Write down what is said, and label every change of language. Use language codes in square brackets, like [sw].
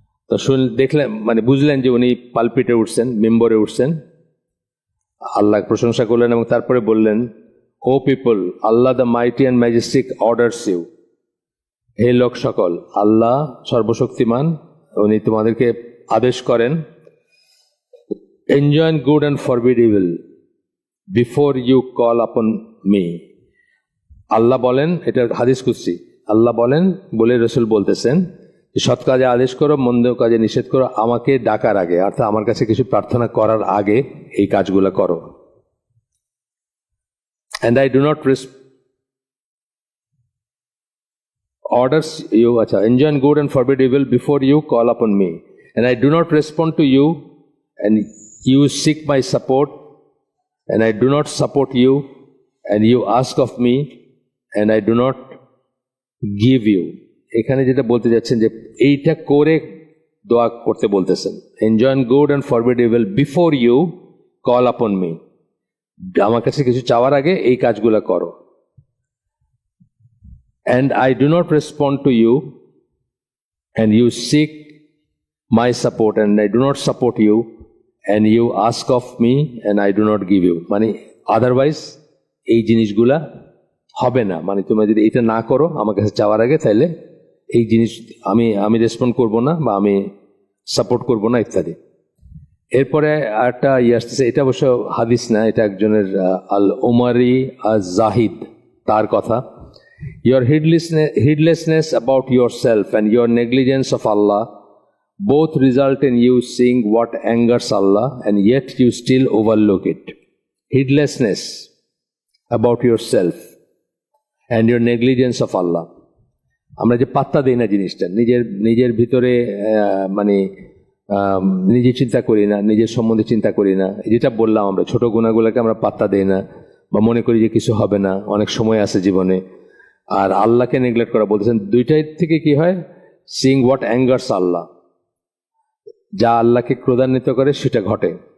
[bn] তো দেখলেন, মানে বুঝলেন যে উনি পালপিটে উঠছেন, মেম্বরে উঠছেন, আল্লাহ প্রশংসা করলেন, এবং তারপরে বললেন, [en] O people, Allah the mighty and majestic orders you, [bn] হে লোক সকল, আল্লাহ সর্বশক্তিমান, উনি তোমাদেরকে আদেশ করেন, [en] Enjoy good and forbid evil before you call upon me. [bn] আল্লাহ বলেন, এটা হাদিস কুদসি, আল্লাহ বলেন বলে রাসূল বলতেছেন, সৎ কাজে আদেশ করো, মন্দ কাজে নিষেধ করো, আমাকে ডাকার আগে, অর্থাৎ আমার কাছে কিছু প্রার্থনা করার আগে এই কাজগুলো করো। [en] And I do not orders you, enjoy good and forbid evil before you call upon me. And I do not respond to you, and you seek my support, and I do not support you, and you ask of me, and I do not give you. [bn] এখানে যেটা বলতে যাচ্ছেন যে এইটা করে দোয়া করতে বলতেছেন, [en] Enjoy good and forbid evil before you call upon me. [bn] আমার কাছে কিছু চাওয়ার আগে এই কাজগুলো করো। [en] And I do not respond to you, and you seek my support, and I do not support you, and you ask of me, and I do not give you. [bn] মানে আদারওয়াইজ এই জিনিসগুলা হবে না। মানে তোমরা যদি এটা না করো আমার কাছে চাওয়ার আগে, তাহলে এই জিনিস আমি রেসপন্ড করব না বা আমি সাপোর্ট করব না ইত্যাদি। এরপরে একটা আসতেছে, এটা অবশ্য হাদিস না, এটা একজনের আল ওমারি জাহিদ তার কথা। [en] Your heedlessness about yourself and your negligence of Allah both result in you seeing what angers Allah, and yet you still overlook it. Heedlessness about yourself and your negligence of Allah. [bn] আমরা যে পাত্তা দেই না জিনিসটা, নিজের ভিতরে মানে নিজে চিন্তা করি না, নিজের সম্বন্ধে চিন্তা করি না। যেটা বললাম, আমরা ছোট গুণাগুলোকে আমরা পাত্তা দেই না বা মনে করি যে কিছু হবে না, অনেক সময় আছে জীবনে। আর আল্লাহকে নেগলেক্ট করা বলতেছেন, দুইটাই থেকে কি হয়? [en] seeing what angers Allah, [bn] যা আল্লাহকে ক্রোধান্বিত করে সেটা ঘটে।